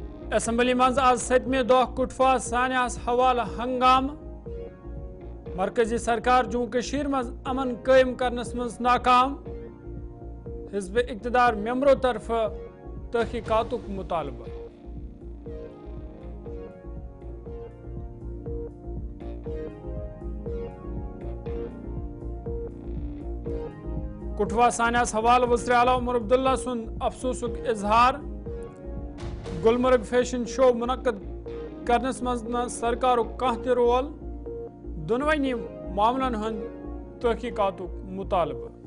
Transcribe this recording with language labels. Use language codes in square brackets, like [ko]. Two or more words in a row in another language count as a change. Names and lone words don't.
[ks] اسمبلی مز آز 7 دہ کٹھوا سانیاس حوالہ ہنگام مرکزی سرکار جموں کشیر مز امن قائم کرنس مز ناکام حزب اقتدار ممبروں طرف تحقیقاتک مطالبہ کٹھوا سانیاس حوالہ وزیر اعلیٰ عمر عبداللہ سن افسوسک اظہار گلمرگ فیشن شو منعقد کرنس مز سرکارک کانٛہہ تہِ رول دونوٕنی معاملن ہند تحقیقاتک مطالبہ